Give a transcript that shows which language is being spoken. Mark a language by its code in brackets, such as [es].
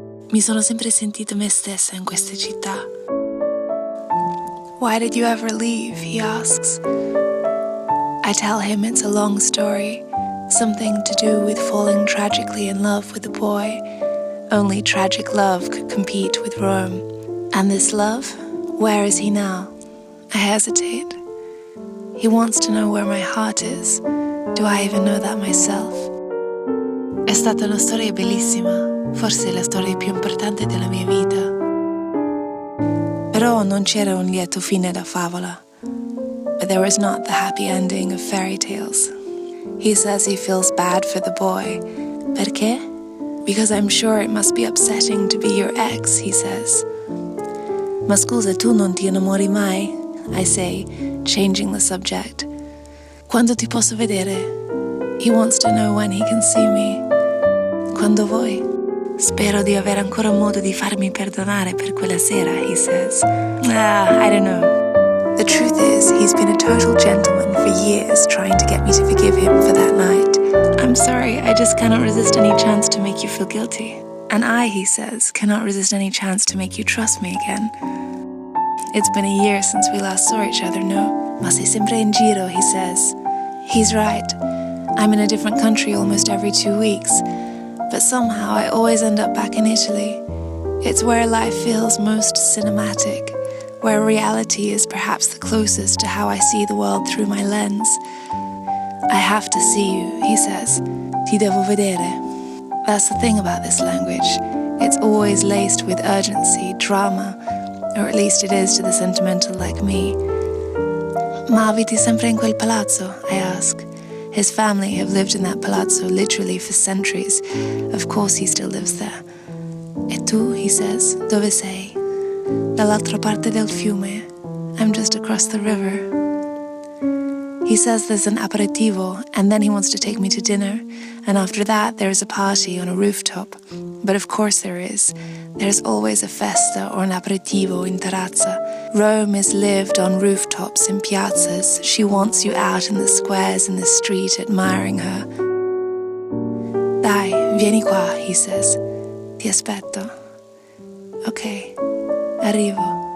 [it] Mi sono sempre sentita me stessa in questa città. [en] Why did you ever leave, he asks. I tell him it's a long story, something to do with falling tragically in love with a boy. Only tragic love could compete with Rome. And this love, where is he now? I hesitate. He wants to know where my heart is. Do I even know that myself? [it] È stata una storia bellissima, forse la storia più importante della mia vita. Però non c'era un lieto fine da favola. [en] But there was not the happy ending of fairy tales. He says he feels bad for the boy. [it] Perché? [en] Because I'm sure it must be upsetting to be your ex, he says. [it] Ma scusa, tu non ti innamori mai? [en] I say, changing the subject. [it] Quando ti posso vedere? [en] He wants to know when he can see me. [it] Quando vuoi? Spero di avere ancora modo di farmi perdonare per quella sera, [en] he says. I don't know. The truth is, he's been a total gentleman for years trying to get me to forgive him for that night. I'm sorry, I just cannot resist any chance to make you feel guilty. And I, he says, cannot resist any chance to make you trust me again. It's been a year since we last saw each other, no? [it] Ma sei sempre in giro, [en] he says. He's right. I'm in a different country almost every 2 weeks. But somehow I always end up back in Italy. It's where life feels most cinematic, where reality is perhaps the closest to how I see the world through my lens. I have to see you, he says. [it] Ti devo vedere. [en] That's the thing about this language. It's always laced with urgency, drama, or at least it is to the sentimental like me. [it] Ma abiti sempre in quel palazzo? [en] I ask. His family have lived in that palazzo literally for centuries. Of course he still lives there. [it] E tu, [en] he says, [it] dove sei? Dall'altra parte del fiume. [en] I'm just across the river. He says there's an aperitivo, and then he wants to take me to dinner, and after that there is a party on a rooftop. But of course there is. There's always a festa or an [it] aperitivo in terrazza. [en] Rome is lived on rooftops in piazzas. She wants you out in the squares in the street admiring her. [it] Dai, vieni qua, [en] he says. [it] Ti aspetto. Ok, arrivo.